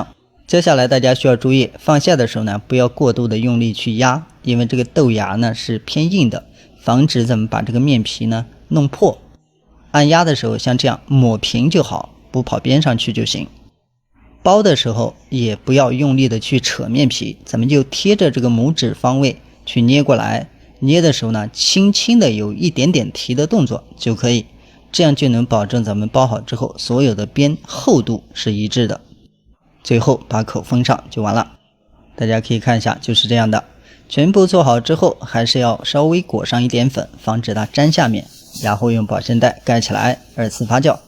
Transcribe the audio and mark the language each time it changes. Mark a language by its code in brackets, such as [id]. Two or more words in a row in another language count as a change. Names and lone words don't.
[zh] 接下来大家需要注意，放馅的时候呢不要過度的用力去压，因为这个豆芽呢是偏硬的，防止咱们把这個面皮呢弄破。按壓的時候像這樣抹平就好，不跑邊上去就行。包的時候也不要用力的去扯面皮，咱們就貼着這個拇指方位去捏過來，捏的時候呢輕輕的有一點點提的動作就可以，這樣就能保證咱們包好之後所有的邊厚度是一致的。最後把口封上就完了。大家可以看一下，就是這樣的。全部做好之後還是要稍微裹上一點粉，防止它粘下面，然後用保鮮袋蓋起來2次發酵。